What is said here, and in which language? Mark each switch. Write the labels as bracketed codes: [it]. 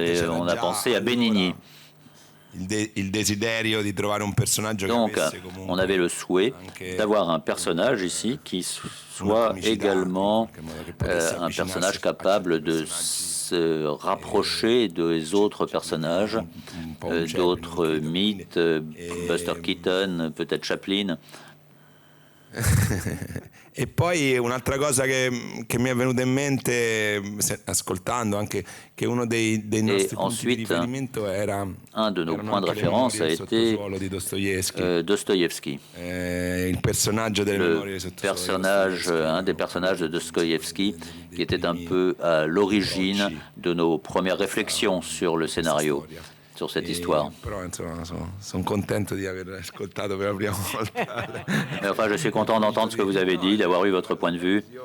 [fr] On a pensé à Benigni. Donc, on avait le souhait d'avoir un personnage ici qui soit également un personnage capable de se rapprocher des autres personnages, d'autres mythes, Buster Keaton, peut-être Chaplin. [it] E poi un'altra cosa che mi è venuta in mente ascoltando anche che uno dei nostri punti di riferimento era [fr] un de nos points de référence a été Dostoïevski. [it] Il personaggio delle memorie sotto [fr] personnage, un des personnages de Dostoïevski qui était un peu à l'origine de nos premières réflexions sur le scénario, sur cette histoire. Mais enfin, je suis content d'entendre ce que vous avez dit, d'avoir eu votre point de vue.